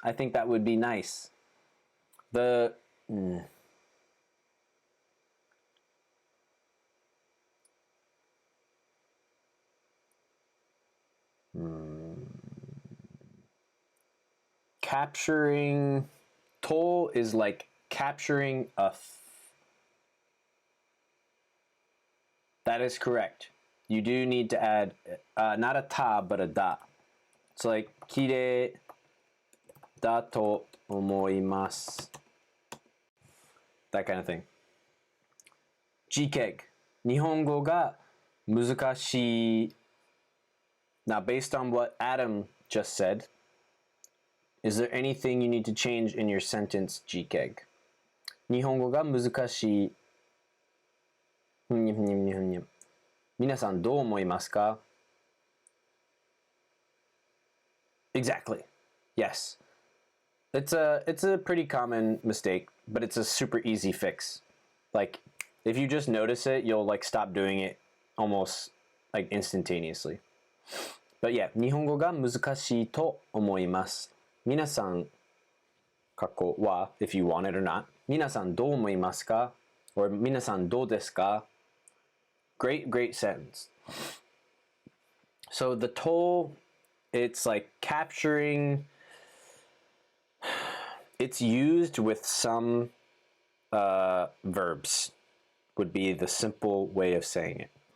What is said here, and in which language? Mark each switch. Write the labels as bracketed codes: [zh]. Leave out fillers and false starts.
[en] I think that would be nice. The capturing to is like capturing that is correct. You do need to add not a ta but a da. It's like [ja] 綺麗だと思います. [en] That kind of thing. GKEG. [ja] 日本語が難しい. [en] Now, based on what Adam just said, is there anything you need to change in your sentence, GKEG? [ja] 日本語が難しい. 皆さんどう思いますか? [en] Exactly. Yes. It's a pretty common mistake, but it's a super easy fix. Like, if you just notice it, you'll like stop doing it almost like instantaneously. But yeah, [ja] 日本語が難しいと思います. 皆さん、過去は [en] if you want it or not. [ja] 皆さんどう思いますか?Or 皆さんどうですか? [en] Great sentence. So the to, it's like capturing. It's used with some verbs, would be the simple way of saying it.